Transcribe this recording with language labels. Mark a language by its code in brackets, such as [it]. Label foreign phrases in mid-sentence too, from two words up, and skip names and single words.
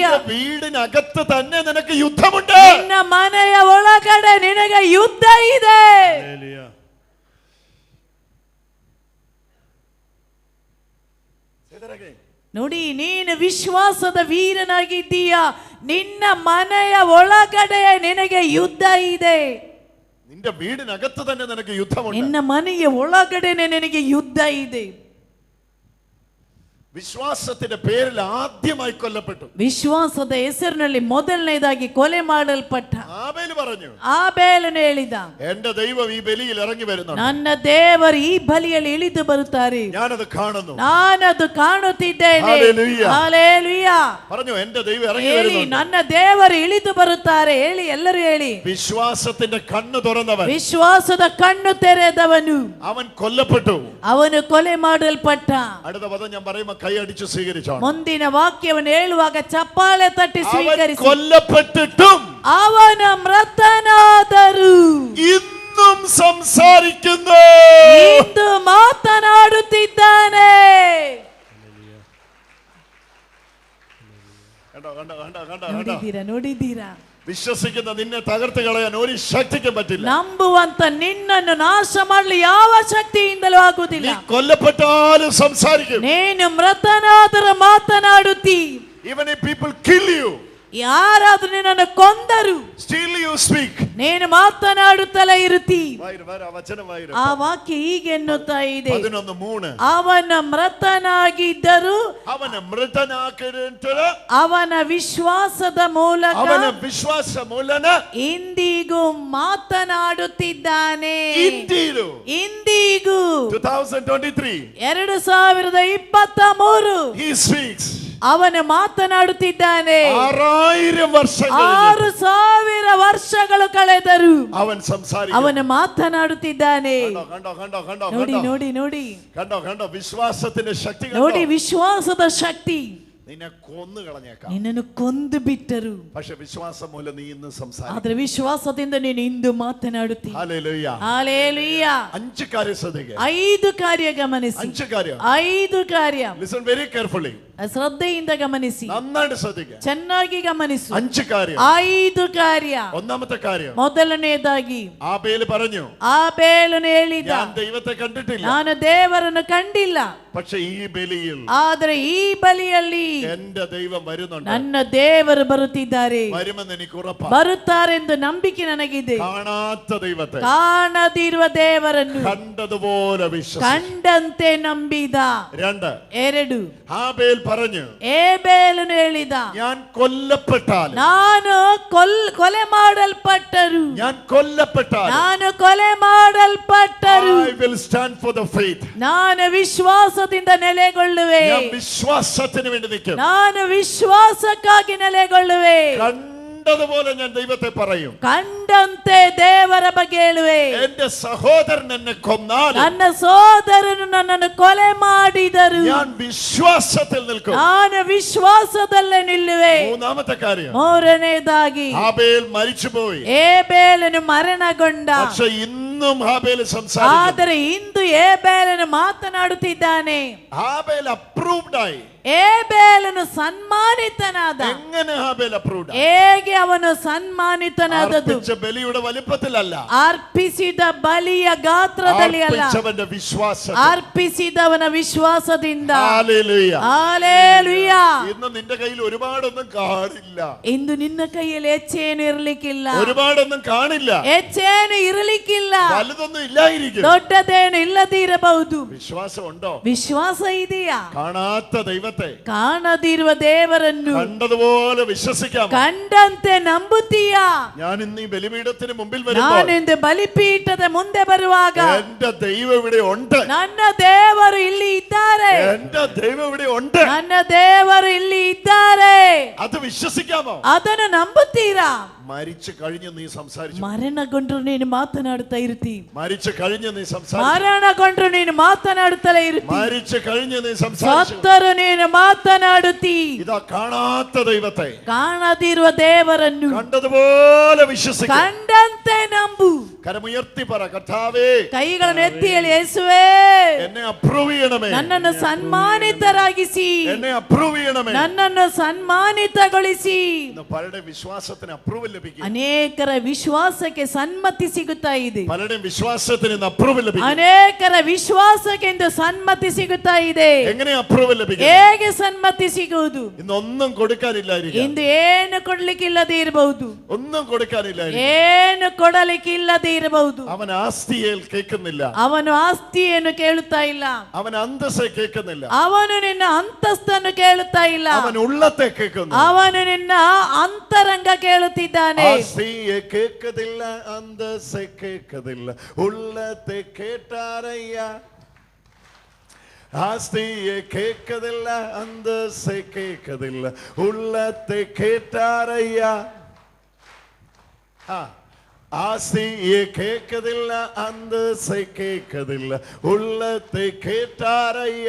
[ml] നിന്റെ വീടിനകത്ത് തന്നെ നിനക്ക് യുദ്ധമുണ്ട്. [kn] ನಿನ್ನ ಮನೆಯ ಒಳಗಡೆ ನಿನಗೆ ಯುದ್ಧ ಇದೆ. ನೋಡಿ, ನೀನು ವಿಶ್ವಾಸದ ವೀರನಾಗಿದ್ದೀಯ. ನಿನ್ನ ಮನೆಯ ಒಳಗಡೆ ನಿನಗೆ ಯುದ್ಧ ಇದೆ. [ml] നിന്റെ വീടിനകത്ത് തന്നെ നിനക്ക് യുദ്ധമുണ്ട്. [kn] ನಿನ್ನ ಮನೆಯ ಒಳಗಡೆನೆ ನಿನಗೆ ಯುದ್ಧ ಇದೆ. [ml] വിശ്വാസത്തിന്റെ പേരിൽ ആദ്യമായി കൊല്ലപ്പെട്ടു. [kn] ವಿಶ್ವಾಸದ ಹೆಸರಿನಲ್ಲಿ ಮೊದಲನೇದಾಗಿ ಕೊಲೆ ಮಾಡಲ್ಪಟ್ಟ. [ml] ആബേൽ പറഞ്ഞു, [kn] ಆಬೇಲನು ಹೇಳಿದ, [ml] എന്റെ ദൈവം ഈ ബലിയിൽ ഇറങ്ങി വരുന്നുണ്ട്, [kn] ನನ್ನ ದೇವರು ಈ ಬಲಿಯಲ್ಲಿ ಇಳಿದು ಬರುತ್ತಾರೆ, [ml] ഞാനത് കാണുന്നു. [kn] ನಾನದು ಕಾಣುತ್ತಿದ್ದೇನೆ. [ml] ഹല്ലേലൂയ. [kn] ಹಲ್ಲೆಲೂಯ. [ml] പറഞ്ഞു, എന്റെ ദൈവം ഇറങ്ങി [kn] ಹೇಳಿ, [ml] വരുന്നുണ്ട്. [kn] ನನ್ನ ದೇವರು ಇಳಿದು ಬರುತ್ತಾರೆ. ಹೇಳಿ, ಎಲ್ಲರೂ ಹೇಳಿ. [ml] വിശ്വാസത്തിന്റെ കണ്ണ് തുറന്നവൻ, [kn] ವಿಶ್ವಾಸದ ಕಣ್ಣು ತೆರೆದವನು, [ml] അവൻ കൊല്ലപ്പെട്ടു. [kn] ಅವನು ಕೊಲೆ ಮಾಡಲ್ಪಟ್ಟ. [ml] അടുത്ത പദം ഞാൻ പറയുമ്പോൾ കൈ അടിച്ചു സ്വീകരിച്ചോണം. [kn] ಮುಂದಿನ ವಾಕ್ಯವನ್ನು ಹೇಳುವಾಗ ಚಪ್ಪಾಳೆ ತಟ್ಟಿ [ml] അവൻ [kn] ಸ್ವೀಕರಿಸಿ. [ml] കൊല്ലപ്പെട്ടിട്ടും [kn] ಅವನ ಮೃತನಾದರೂ [ml] ഇന്നും സംസാരിക്കുന്നു, [kn] ಇಂದು ಮಾತನಾಡುತ್ತಿದ್ದಾನೆ. [ml] കണ്ടോ കണ്ടോ കണ്ടോ കണ്ടോ കണ്ടോ. [kn] ನೋಡಿದ್ದೀರಾ, ನೋಡಿದ್ದೀರಾ? [ml] വിശ്വസിക്കുന്ന നിന്നെ തകർത്ത് കളയാൻ ഒരു ശക്തിക്കും പറ്റില്ല. [kn] ನಂಬುವಂತ ನಿನ್ನನ್ನು ನಾಶ ಮಾಡಲು ಯಾವ ಶಕ್ತಿಯಿಂದಲೂ ಆಗುವುದಿಲ್ಲ. [ml] നീ കൊല്ലപ്പെട്ടാലും സംസാരിക്കും. [kn] ನೀನು ಮೃತನಾದರೂ ಮಾತನಾಡುತ್ತಿ. [en] Even if people kill you, [kn] ಯಾರಾದ್ರೂ ನಿನ್ನನ್ನು ಕೊಂದರು [en] still you speak. [kn] ನೀನು ಮಾತನಾಡುತ್ತಲೇ ಇರುತ್ತಿ. ಆ ವಾಕ್ಯ ಹೀಗೆ ಎನ್ನುತ್ತಾ ಇದೆ, 11:3 ಅವನ ಮೃತನಾಗಿದ್ದರು [ml] അവനെ മൃതനാക്കിയിട്ട് [kn] ಅವನ ವಿಶ್ವಾಸದ ಮೂಲಕ [ml] അവനെ വിശ്വാസ മൂലന [kn] ಇಂದಿಗೂ ಮಾತನಾಡುತ್ತಿದ್ದಾನೆ. ಇಂದಿಗೂ 2023 2023 [en] he speaks. [kn] ಅವನು ಮಾತನಾಡುತ್ತಿದ್ದಾನೆ. 6000 ವರ್ಷ 6000 ವರ್ಷಗಳು ಕಳೆದರು [ml] അവൻ സംസാരിക്കുന്നു. [kn] ಅವನು ಮಾತನಾಡುತ್ತಿದ್ದಾನೆ. [ml] കണ്ടോ കണ്ടോ കണ്ടോ [kn] ನೋಡಿ ನೋಡಿ ನೋಡಿ [ml] കണ്ടോ കണ്ടോ വിശ്വാസത്തിന്റെ ശക്തി [kn] ನೋಡಿ [ml] കണ്ടോ. [kn] ವಿಶ್ವಾಸದ ಶಕ್ತಿ. [ml] നിന്നെ കൊന്നു കളഞ്ഞേക്കാം, [kn] ನಿನ್ನನ್ನು ಕೊಂದು ಬಿಟ್ಟರು, [ml] പക്ഷെ വിശ്വാസം മൂലം നീ ഇന്ന് സംസാരിക്കും. [kn] ಆದ್ರೆ ವಿಶ್ವಾಸದಿಂದ ನೀನು ಇಂದು ಮಾತನಾಡುತ್ತಿ. [ml] ഹല്ലേലൂയ. [kn] ಹಲ್ಲೆಲೂಯ. [ml] 5 കാര്യം ശ്രദ്ധിക്കുക. [kn] 5 ಕಾರ್ಯ ಗಮನಿಸಿ. [ml] 5 കാര്യം. [kn] 5 ಕಾರ್ಯ. [en] listen very carefully. [kn] ಶ್ರದ್ಧೆಯಿಂದ ಗಮನಿಸಿ, [ml] നന്നായിട്ട് ശ്രദ്ധിക്കുക. [kn] ಚೆನ್ನಾಗಿ ಗಮನಿಸು. [ml] 5 കാര്യം. [kn] 5 ಕಾರ್ಯ. [ml] ഒന്നാമത്തെ കാര്യം, [kn] ಮೊದಲನೇದಾಗಿ [ml] ആബേൽ പറഞ്ഞു, [kn] ಆಬೇಲನು ಹೇಳಿದ, [ml] ഞാൻ ദൈവത്തെ കണ്ടിട്ടില്ല, [kn] ನಾನು ದೇವರನ್ನು ಕಂಡಿಲ್ಲ, [ml] പക്ഷെ ഈ ബലിയിൽ [kn] ಆದರೆ ಈ ಬಲಿಯಲ್ಲಿ [ml] എന്റെ ദൈവം വരുന്നുണ്ട്, [kn] ನನ್ನ ದೇವರು ಬರುತ್ತಿದ್ದಾರೆ, [ml] വരുമെന്ന് എനിക്ക് ഉറപ്പാണ്. [kn] ಬರುತ್ತಾರೆಂದು ನಂಬಿಕೆ ನನಗಿದೆ. [ml] കാണാത്ത ദൈവത്തെ [kn] ಕಾಣದಿರುವ ದೇವರನ್ನು [ml] കണ്ടതുപോലെ വിശ്വസിച്ചു. [kn] ಕಂಡಂತೆ ನಂಬಿದ. 2, 2, [ml] ആബേൽ പറഞ്ഞു, [kn] ಏಬೇಲನು ಹೇಳಿದ, [ml] ഞാൻ കൊല്ലപ്പെട്ടാൽ, [kn] ನಾನು ಕೊಲೆ ಮಾಡಲ್ಪಟ್ಟರು, [ml] ഞാൻ കൊല്ലപ്പെട്ടാൽ [kn] ನಾನು ಕೊಲೆ ಮಾಡಲ್ಪಟ್ಟರು, [en] I will stand for the faith. [kn] ನಾನು ವಿಶ್ವಾಸದಿಂದ ನೆಲೆಗೊಳ್ಳುವೆ, [ml] ഞാൻ വിശ്വാസത്തിന് വേണ്ടി നിൽക്കും. [kn] ನಾನು ವಿಶ್ವಾಸಕ್ಕಾಗಿ ನೆಲೆಗೊಳ್ಳುವೆ. [ml] കണ്ടതുപോലെ ഞാൻ ദൈവത്തെ പറയും. [kn] ಕಂಡಂತೆ ದೇವರ ಬಗ್ಗೆ ಹೇಳುವೆ. [ml] എന്റെ സഹോദരൻ എന്നെ കൊന്നാൽ, [kn] ನನ್ನ ಸೋದರನು ನನ್ನನ್ನು ಕೊಲೆ ಮಾಡಿದರು, [ml] ഞാൻ വിശ്വാസത്തിൽ നിൽക്കും. [kn] ನಾನು ವಿಶ್ವಾಸದಲ್ಲೇ ನಿಲ್ಲುವೆ. [ml] മൂന്നാമത്തെ കാര്യം, [kn] 3ನೇದಾಗಿ [ml] ആബേൽ മരിച്ചുപോയി, [kn] ಏಬೇಲನು ಮರಣಗೊಂಡ, [ml] പക്ഷെ ഇന്നും ആബേൽ സംസാരിക്കുന്നു. [kn] ಆದರೆ ಇಂದು ಏಬೇಲನು ಮಾತನಾಡುತ್ತಿದ್ದಾನೆ. [ml] ആബേൽ അപ്രൂവ്ഡ് ആയി. [kn] ಏಬೇಲನು ಸನ್ಮಾನಿತನಾದ. [ml] എങ്ങനെ ആബേൽ അപ്രൂവ്ഡ് ആയി? [kn] ಹೇಗೆ ಅವನು ಸನ್ಮಾನಿತನಾದದ್ದು? [ml] അർപ്പിച്ച ബലിയുടെ വലിപ്പത്തിലല്ല, [kn] ಅರ್ಪಿಸಿದ ಬಲಿಯ ಗಾತ್ರದಲ್ಲಿ ಅಲ್ಲ, [ml] അർപ്പിച്ചവന്റെ വിശ്വാസം. [kn] ಅರ್ಪಿಸಿದವನ ವಿಶ್ವಾಸದಿಂದ. [ml] ഹല്ലേലൂയ. [kn] ಹಲ್ಲೆಲೂಯ. [ml] ഇന്ന് നിന്റെ കയ്യിൽ ഒരുപാടൊന്നും കാണില്ല, [kn] ಇಂದು ನಿನ್ನ ಕೈಯಲ್ಲಿ ಹೆಚ್ಚೇನು ಇರಲಿಕ್ಕಿಲ್ಲ, [ml] ഒരുപാടൊന്നും കാണില്ല, [kn] ಹೆಚ್ಚೇನು ಇರಲಿಕ್ಕಿಲ್ಲ, [ml] വലുതൊന്നും ഇല്ലായിരിക്കും. [kn] ದೊಡ್ಡದೇನು ಇಲ್ಲದೆ ಇರಬಹುದು. [ml] വിശ്വാസം ഉണ്ടോ? [kn] ವಿಶ್ವಾಸ ಇದೆಯಾ? [ml] കാണാത്ത ദൈവത്തെ [kn] ಕಾಣದಿರುವ ದೇವರನ್ನು [ml] കണ്ടതുപോലെ വിശ്വസിക്കാം. [kn] ಕಂಡಂತೆ ನಂಬುತ್ತೀಯಾ? [ml] ഞാൻ ഇന്ന് ഈ ബലിപീഠത്തിന് മുമ്പിൽ [kn] ನಾನು [ml] വരുമ്പോൾ [kn] ಇಂದು ಬಲಿಪೀಠದ ಮುಂದೆ ಬರುವಾಗ [ml] എന്റെ ദൈവം ഇവിടെ ഉണ്ട്, [kn] ನನ್ನ ದೇವರು ಇಲ್ಲಿ ಇದ್ದಾರೆ, [ml] എന്റെ ദൈവം ഇവിടെ ഉണ്ട്. [kn] ನನ್ನ ದೇವರು ಇಲ್ಲಿ ಇದ್ದಾರೆ. [ml] അത് വിശ്വസിക്കാമോ? [kn] ಅದನ್ನು ನಂಬುತ್ತೀರಾ? [ml] മരിച്ചു കഴിഞ്ഞ് നീ സംസാരിച്ചു, [kn] ಮರಣಗೊಂಡ್ರು ನೀನು ಮಾತನಾಡುತ್ತಾ ಇರ್ತಿ, [ml] മരിച്ചു കഴിഞ്ഞ് നീ സംസാരിച്ചു, [kn] ಮರಣಗೊಂಡ್ರು ನೀನು ಮಾತನಾಡುತ್ತಲೇ ಇರ್ತಿ, [ml] മരിച്ചു കഴിഞ്ഞ് നീ സംസാരിച്ചു. [kn] ಸತ್ತರು ನೀನು ಮಾತನಾಡುತ್ತಿ. [ml] ഇതാ കാണാത്ത ദൈവത്തെ [kn] ಕಾಣದಿರುವ ದೇವರನ್ನು [ml] കണ്ടതുപോലെ വിശ്വസിക്കുക. [kn] ಕಂಡಂತೆ ನಂಬು. [ml] കരമുയർത്തി പറ, കർത്താവേ, [kn] ಕೈಗಳನ್ನು ಎತ್ತಿ ಹೇಳಿ, ಯೇಸುವೇ, [ml] എന്നെ അപ്രൂവ് ചെയ്യണമേ, [kn] ನನ್ನನ್ನು ಸನ್ಮಾನಿತರಾಗಿಸಿ, [ml] എന്നെ അപ്രൂവ് ചെയ്യണമേ. [kn] ನನ್ನನ್ನು ಸನ್ಮಾನಿತಗೊಳಿಸಿ. [ml] ഇന്ന് പലരുടെ വിശ്വാസത്തിന് അപ്രൂവൽ ലഭിക്കും, [kn] ಅನೇಕರ ವಿಶ್ವಾಸಕ್ಕೆ ಸನ್ಮತಿ ಸಿಗುತ್ತಾ ಇದೆ, [ml] പലരുടെയും വിശ്വാസത്തിന് ഇന്ന് അപ്രൂവൽ ലഭിക്കും. [kn] ಅನೇಕರ ವಿಶ್ವಾಸಕ್ಕೆ ಇಂದು ಸನ್ಮತಿ ಸಿಗುತ್ತಾ ಇದೆ. [ml] എങ്ങനെ അപ്രൂവൽ ലഭിക്കും? [kn] ಹೇಗೆ ಸನ್ಮತಿ ಸಿಗುವುದು? [ml] ഇന്ന് ഒന്നും കൊടുക്കാനില്ലായിരിക്കും, [kn] ಇಂದು ಏನು ಕೊಡ್ಲಿಕ್ಕಿಲ್ಲದೆ ಇರಬಹುದು, [ml] ഒന്നും കൊടുക്കാനില്ലായിരിക്കും. [kn] ಏನು ಕೊಡಲಿಕ್ಕಿಲ್ಲದೆ ಇರಬಹುದು. [ml] അവൻ ആസ്തിയെ കേൾക്കുന്നില്ല, [kn] ಅವನು ಆಸ್ತಿಯನ್ನು ಕೇಳುತ್ತಾ ಇಲ್ಲ, [ml] അവൻ അന്തസ്സെ കേൾക്കുന്നില്ല, [kn] ಅವನು ನಿನ್ನ ಅಂತಸ್ತನ್ನು ಕೇಳುತ್ತಾ ಇಲ್ಲ, [ml] അവൻ ഉള്ളത്തെ കേൾക്കുന്നു. [kn] ಅವನು ನಿನ್ನ ಅಂತರಂಗ ಕೇಳುತ್ತಿದ್ದಾನೆ. [ml] ആസ്തിയെ കേൾക്കതില്ല, അന്തസ്സെ കേൾക്കതില്ല, ഉള്ളത്തെ കേട്ടാരയ്യ. ആസ്തിയെ കേൾക്കതില്ല, അന്തസ്സെ കേൾക്കതില്ല, ഉള്ളത്തെ കേട്ടാരയ്യ. ആസ്തിയെ കേൾക്കതില്ല, അന്തസ്സെ കേൾക്കതില്ല, ഉള്ളത്തെ കേട്ടാരയ്യ.